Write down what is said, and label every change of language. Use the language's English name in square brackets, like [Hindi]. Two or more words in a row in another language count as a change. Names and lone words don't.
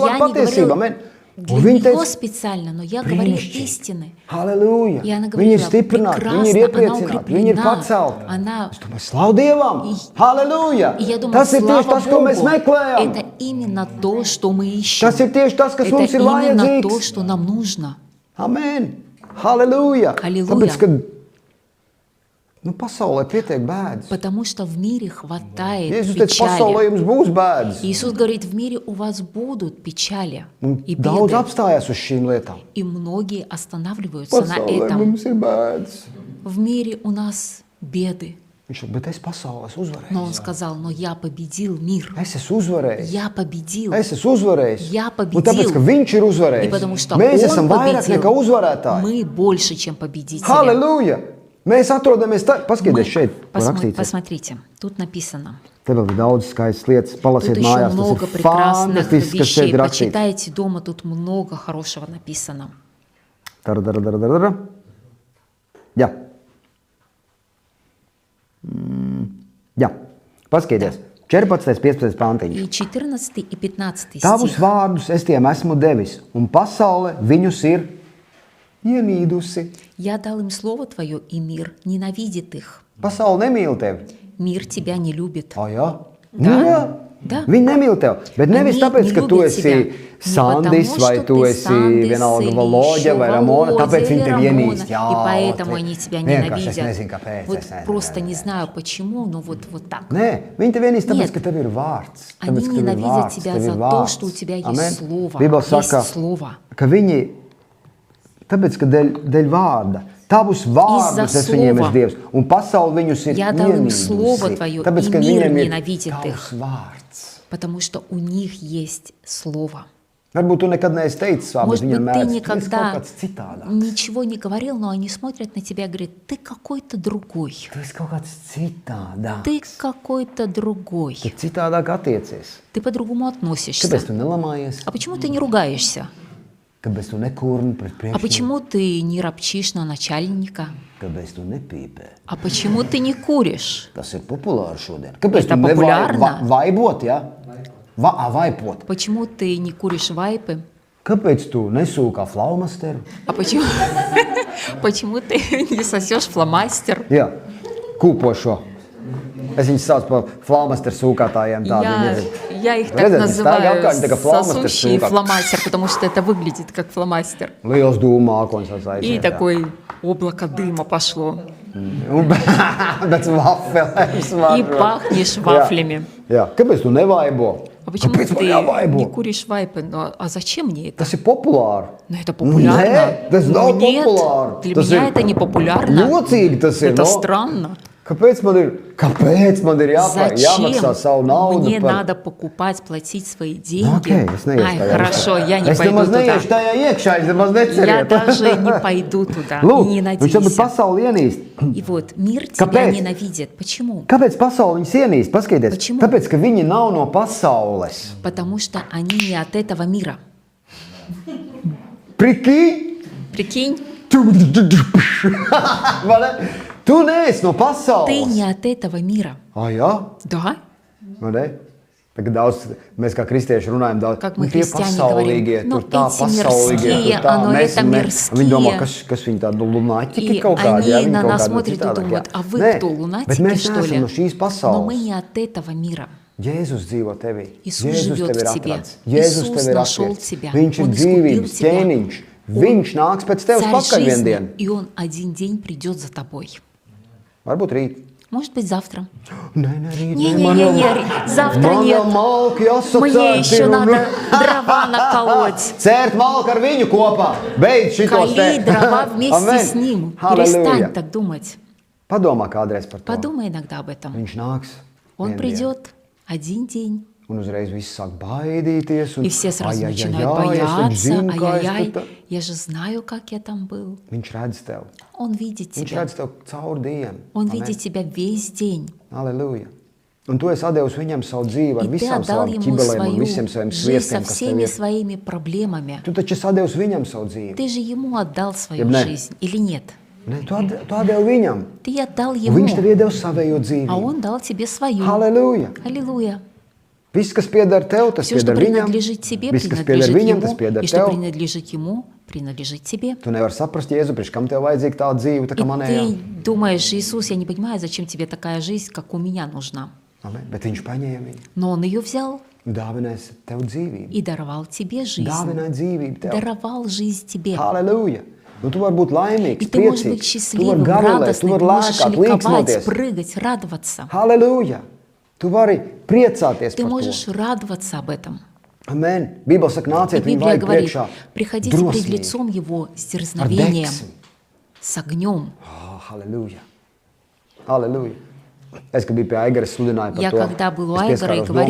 [Russian] Я не [Latvian] patiesību. [Russian] говорила [Latvian] Amen. [Russian] для [Latvian] Un viņi [Russian] нее [Latvian] teica, [Russian] специально, но я говорила [Latvian] brīnišķīgi. [Russian] истины. [Latvian] Halleluja. [Russian] И она [Latvian] Viņi ir [Russian] говорила, [Latvian] stiprināti, viņi ir [Russian] прекрасно, она [Latvian] iepriecināti, viņi ir [Russian] укреплена, [Latvian] pacelti. [Russian] она... [Latvian] Es domāju, slavu Dievam! Halleluja! [Russian] И я думаю, [Latvian] Tas ir tieši [Russian] слава [Latvian] tas, ko mēs [Russian] Богу, [Latvian] meklējam. [Russian] это именно то, что мы ищем. [Latvian] Tas ir tieši tas, kas [Russian] Это [Latvian] mums ir [Russian] именно то, [Latvian] vajadzīgs. [Russian] что нам нужно. [Latvian] Amen! Halleluja! Halleluja. Tāpēc, ka pasaulē pietiek bēdas. [Russian] Потому что в мире хватает [Latvian] Jēzus teica, pasaulē [Russian] печали. [Latvian] jums būs bēdas. [Russian] Иисус говорит, в мире у вас будут печали [Latvian] Un [Russian] и [Latvian] daudz [Russian] беды. [Latvian] apstājās uz šīm lietām. [Russian] И многие останавливаются на [Latvian] Pasaulē [Russian] этом. [Latvian] mums ir bēdas. [Russian] В мире у нас беды. [Latvian] Viņš saka, bet es pasaulē uzvarēju. [Russian] Но он сказал, но я победил мир. [Latvian] Es esmu uzvarējis. [Russian] Я победил. [Latvian] Es esmu uzvarējis. [Russian] Я [Latvian] Un [Russian] победил. [Latvian] tāpēc, ka viņš ir [Russian] И [Latvian] uzvarējis, [Russian] потому что [Latvian] mēs [Russian] он [Latvian] esam vairāk [Russian] победил. [Latvian] nekā uzvarētāji. [Russian] Мы больше, чем победители. [Latvian] Halleluja! Mēs atrodamies tā, [Russian] Мы- [Latvian] paskatieties šeit, kur rakstīts. [Russian] Посмотрите, тут написано. [Latvian] Te vēl ir daudz skaistas lietas, [Russian] Тут [Latvian] palasiet [Russian] еще [Latvian] mājās, tas [Russian] много [Latvian] ir [Russian] прекрасных [Latvian] fantastisks, kas šeit [Russian] вещей. [Latvian] ir rakstīts. [Russian] Почитайте дома, тут много хорошего написано. [Latvian] Dara. Jā. Jā, paskatieties. 14. 15. pantiņš. [Russian] И 14 и 15 [Latvian] Tavus [Russian] стих. [Latvian] vārdus es tiem esmu devis, un pasaule viņus ir ienīdusi. [Russian] Я дал им слово твое, и мир ненавидит их. [Latvian] Pasaule nemīl tevi. [Russian] Mир тебя не любит. [Latvian] O, jā? [Russian] Да. [Latvian] Nu, jā. [Russian] Да. [Latvian] Viņi nemīl tevi. Bet nevis [Russian] Они [Latvian] tāpēc, [Russian] не [Latvian] ka tu [Russian] любят [Latvian] esi [Russian] тебя. Не [Latvian] Sandis [Russian] потому, [Latvian] vai [Russian] что [Latvian] tu [Russian] ты [Latvian] esi [Russian] Сандис [Latvian] vienalga [Russian] или [Latvian] Valoģa [Russian] еще [Latvian] vai Ramona, [Russian] Володя [Latvian] tāpēc viņi [Russian] или [Latvian] tevi [Russian] Рамона, [Latvian] ienīst. Jā, [Russian] и поэтому [Latvian] tu [Russian] они тебя [Latvian] vienkārši es [Russian] ненавидят. [Latvian] nezinu, kāpēc. [Russian] Вот [Latvian] es nezinu. [Russian] просто не знаю почему, но вот так. [Latvian] Nē, viņi tevi ienīst tāpēc, [Russian] Нет. [Latvian] ka tev ir vārds. [Russian] Они [Latvian] Tāpēc, ka tev ir [Russian] ненавидят [Latvian] vārds, [Russian] тебя [Latvian] tev ir [Russian] за то, [Latvian] vārds. [Russian] что у тебя есть [Latvian] Amen. [Russian] слово. [Latvian] Bībele [Russian] Есть [Latvian] saka, [Russian] слово. [Latvian] ka viņi, tāpēc, ka dēļ vārda, tavus vārdus [Russian] Из-за [Latvian] es viņiem [Russian] слова. [Latvian] esmu Dievs, un pasauli viņus ir [Russian] Я дал им [Latvian] ienīdusi. [Russian] слово твое, [Latvian] Tāpēc, [Russian] и [Latvian] ka [Russian] мир [Latvian] viņiem ir [Russian] ненавидит [Latvian] tavs [Russian] их. [Latvian] vārds. [Russian] Потому что у них есть слово. [Latvian] Varbūt tu nekad neesi teicis vārdu, bet [Russian] Может [Latvian] viņam [Russian] быть, ты [Latvian] mēdz. Tas [Russian] никогда [Latvian] kaut kāds citādāks. [Russian] ничего не говорил, но они смотрят на тебя и говорят, ты какой-то другой. [Latvian] Tu esi kaut kāds citādāks. [Russian] Ты какой-то другой. [Latvian] Tu citādāk attiecies. [Russian] Ты по-другому относишься. [Latvian] Kāpēc tu nelamājies? [Russian] А почему ты не ругаешься? [Latvian] Kāpēc tu nekurni pret [Russian] А [Latvian] priekšnieku? [Russian] почему ты не ропчишь на начальника? [Latvian] Kāpēc tu nepīpē? [Russian] А почему ты не куришь? [Latvian] Tas ir populāri šodien. Kāpēc [Russian] Это [Latvian] tu [Russian] популярно. [Latvian] vaibot, ja? Vaipot. [Russian] Почему ты не куришь вайпы? [Latvian] Kāpēc tu nesūkā flaumasteru? [Russian] А почему, почему ты не сосешь фломастер? [Latvian] Jā, kūpošo. Es viņus saucu par flaumasteru sūkātājiem. [Russian] Я их так [Latvian] Redzat, viņi [Russian] называю, [Latvian] staigā apkārt, tā kā flomasters [Russian] сосущий [Latvian] sūkā. [Russian] фломастер, потому что это выглядит как фломастер. [Latvian] Liels dūmākons aiziet. [Russian] И такое облако дыма пошло. [Latvian] Bet vaffelēm [Russian] И пахнешь вафлями. [Latvian] Jā, kāpēc tu nevaibo? [Russian] А почему [Latvian] Kāpēc man [Russian] ты [Latvian] jāvaibo? [Russian] не куришь вайпы? Ну, а зачем мне это? [Latvian] Tas ir populāri. [Russian] Ну, это популярно. [Latvian] Nē, tas [Russian] Ну, [Latvian] nav [Russian] нет, [Latvian] populāri. [Russian] для [Latvian] Tas [Russian] меня [Latvian] ir [Russian] это не популярно. [Latvian] Jocīgi tas ir. [Russian] Это [Latvian] no? [Russian] странно. [Latvian] Kāpēc man ir jāmaksā savu [Russian] Зачем [Latvian] naudu? [Russian] мне [Latvian] par... [Russian] надо покупать, платить свои [Latvian] Nu, [Russian] деньги? [Latvian] okay, es neiešu [Russian] Ай, [Latvian] tajā [Russian] хорошо, [Latvian] iekšā. [Russian] я не [Latvian] Es [Russian] пойду [Latvian] nemaz [Russian] туда. [Latvian] neiešu tajā iekšā, es nemaz [Russian] Я [Latvian] neceriet. [Russian] даже не пойду туда. [Latvian] Lūk, [Russian] И не [Latvian] viņš varbūt [Russian] надейся. [Latvian] pasauli ienīst. [Russian] И вот мир тебя [Latvian] Kāpēc? [Russian] ненавидит. Почему? [Latvian] Kāpēc pasauli viņus ienīst? Paskatieties, [Russian] Почему? [Latvian] tāpēc, ka viņi nav no pasaules. [Russian] Потому что они не от этого мира. [Latvian] Priki! [Russian] Прикинь, [Latvian] Vai ne? Tu neesi no [Russian] ты [Latvian] pasaules. [Russian] не от этого мира. [Latvian] Jā? [Russian] Да? [Latvian] Vai ne? Tagad daudz, mēs kā kristieši runājam daudz. [Russian] Как мы, [Latvian] tie [Russian] христиане, [Latvian] pasaulīgie, [Russian] говорим, ну, [Latvian] tur tā [Russian] эти [Latvian] pasaulīgie, [Russian] мирские, [Latvian] tur tā. [Russian] оно это [Latvian] Viņi domā, [Russian] мирские. [Latvian] kas viņi tādi lunaķiki [Russian] И [Latvian] kaut kādi. [Russian] они [Latvian] Viņi [Russian] на [Latvian] kaut [Russian] нас [Latvian] kādi [Russian] смотрят и [Latvian] citādāk, [Russian] думают, [Latvian] jā. [Russian] а вы [Latvian] Nē, [Russian] кто, [Latvian] bet [Russian] лунатики, [Latvian] mēs [Russian] что [Latvian] neesam [Russian] ли? [Latvian] no šīs [Russian] Но [Latvian] pasaules. [Russian] мы не от этого мира. [Latvian] Jēzus dzīvo tevī. [Russian] Иисус [Latvian] Jēzus [Russian] живет [Latvian] tevi ir [Russian] в тебе. [Latvian] atradis. Jēzus [Russian] Иисус [Latvian] tevi ir [Russian] нашел [Latvian] atvērts. [Russian] тебя. [Latvian] Viņš ir [Russian] Он искупил [Latvian] dzīvības [Russian] тебя. [Latvian] ķēniņš. Viņš nāks pēc tevis [Russian] Царь [Latvian] pakaļ vien [Russian] жизни, [Latvian] dienu. [Russian] и он один день придет за тобой. [Latvian] Varbūt rīt. [Russian] Может быть, завтра. [Latvian] Nē, rīt. [Russian] Не-не-не, завтра [Latvian] Man [Russian] нет. [Latvian] jau malki [Russian] Мне [Latvian] jāsacērt [Russian] еще [Latvian] ir un... [Russian] надо дрова наколоть. [Latvian] Cērt malku ar viņu kopā. Beidz šitos [Russian] Кали дрова [Latvian] Amen. [Russian] вместе с ним. [Latvian] Halleluja. [Russian] Перестань так думать. [Latvian] Padomā kādreiz par to. [Russian] Подумай иногда об этом. [Latvian] Viņš nāks. [Russian] Он [Latvian] vien dienu. [Russian] придет один день. [Latvian] Un uzreiz viss sāk baidīties. Un, [Russian] И все сразу [Latvian] ai, [Russian] начинают [Latvian] ai, ai, es taču [Russian] бояться. [Latvian] zinu, kā es [Russian] Ай-яй-яй, [Latvian] tur tā- [Russian] я же знаю, как я там был. [Latvian] Viņš redz tev. [Russian] Он видит [Latvian] Viņš [Russian] тебя. [Latvian] redz tev caur dienu. [Russian] Он [Latvian] Amen. [Russian] видит тебя весь день. [Latvian] Halleluja. Un tu esi devis viņam savu dzīvi ar [Russian] И ты [Latvian] visām [Russian] отдал [Latvian] savām [Russian] ему [Latvian] ķibelēm un [Russian] свою [Latvian] visiem saviem [Russian] жизнь со [Latvian] sviestiem, kas tev [Russian] всеми [Latvian] ir. [Russian] своими проблемами. [Latvian] Tu taču esi devis viņam savu dzīvi. [Russian] Ты же ему отдал свою [Latvian] Jeb ne? [Russian] жизнь, или нет? [Latvian] Ne, tu devi viņam. [Russian] Ты отдал [Latvian] Un [Russian] ему, [Latvian] viņš tev iedeva savējo [Russian] а [Latvian] dzīvi. [Russian] он дал тебе свою. [Latvian] Halleluja. [Russian] Аллилуйя. [Latvian] Viss, kas pieder tev, tas [Russian] Все, что [Latvian] pieder viņam. [Russian] принадлежит тебе, [Latvian] Viss, kas pieder [Russian] принадлежит [Latvian] viņam, tas [Russian] ему. [Latvian] pieder [Russian] И что [Latvian] tev. [Russian] принадлежит ему, принадлежит тебе. [Latvian] Tu nevari saprast, Jēzu, priekš kam tev vajadzīga tāda dzīve, tā [Russian] И [Latvian] kā manējā. [Russian] ты думаешь, Иисус, я не понимаю, зачем тебе такая жизнь, как у меня нужна. [Latvian] Amen. Bet viņš paņēma viņu [Russian] Но он ее взял [Latvian] un dāvinās tev dzīvību. [Russian] и даровал тебе жизнь. [Latvian] Dāvināja dzīvību tev. [Russian] Даровал жизнь тебе. [Latvian] Halleluja! Un tu vari būt [Russian] И [Latvian] laimīgs, [Russian] ты можешь быть [Latvian] priecīgs, tu vari [Russian] счастливым, [Latvian] gavilēt, tu [Russian] радостным, [Latvian] vari [Russian] ты можешь [Latvian] lēkāt, [Russian] ликовать, [Latvian] līksmoties. [Russian] прыгать, радоваться. [Latvian] Halleluja! Tu vari priecāties [Russian] Ты [Latvian] par [Russian] можешь [Latvian] to. [Russian] radоваться об этом. [Latvian] Amen. Bībele saka, [Russian] И [Latvian] nāciet viņu [Russian] Библия [Latvian] vajag [Russian] говорит, [Latvian] priekšā. [Russian] приходите пред [Latvian] Drosmīgi. [Russian] лицом Его с [Latvian] Ar [Russian] дерзновением, [Latvian] deksmi. [Russian] с огнем. [Latvian] Halleluja! Halleluja! Es, kad biju pie Aigaras, sludināju par [Russian] Я [Latvian] to. [Russian] когда был у [Latvian] Es [Russian] Айгора и [Latvian] pieskāros [Russian] говорил